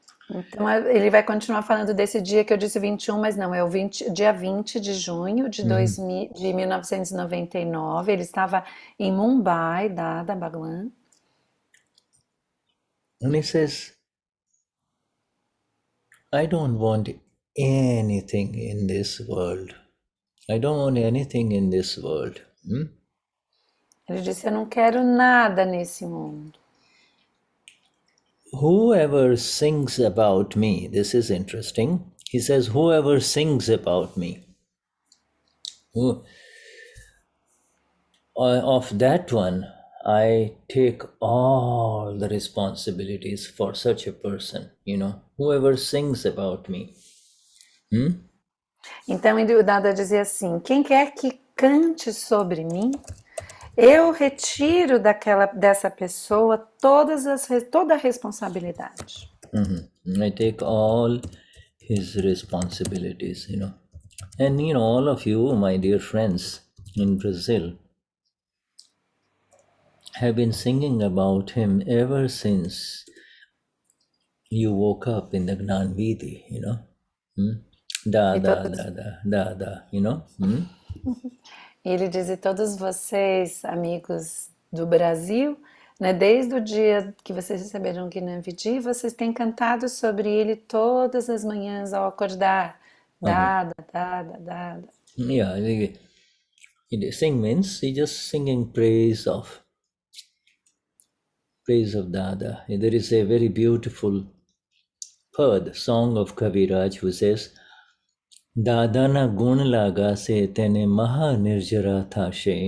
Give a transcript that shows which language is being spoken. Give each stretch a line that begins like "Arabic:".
Portuguese: Então ele vai continuar falando desse dia que eu disse 21, mas não, é o dia 20 de junho de 1999. Ele estava em Mumbai, Dada, Bhagwan.
English: And he says, I don't want anything in this world. I don't want anything in this world.
Portuguese: Ele disse, eu não quero nada nesse mundo.
English: Whoever sings about me, this is interesting. He says, whoever sings about me, of that one, I take all the responsibilities for such a person, whoever sings about me.
Portuguese: Então o Dada dizia assim, quem quer que cante sobre mim, eu retiro dessa pessoa toda a responsabilidade.
English: I take all his responsibilities, And all of you, my dear friends, in Brazil have been singing about him ever since you woke up in the Gnan Vidhi, you know.
Portuguese: E Dada, todos,
English: dada, dada, you know.
Portuguese: ele diz, e todos vocês, amigos do Brasil, né, desde o dia que vocês receberam o Gnani, vocês têm cantado sobre ele todas as manhãs ao acordar. Dada, dada, dada.
English: Yeah, sing means he just singing praise of Dada. And there is a very beautiful pad, song of Kaviraj, who says,
Gujarati: Dada na gun laga se tene maha nirjara tha she.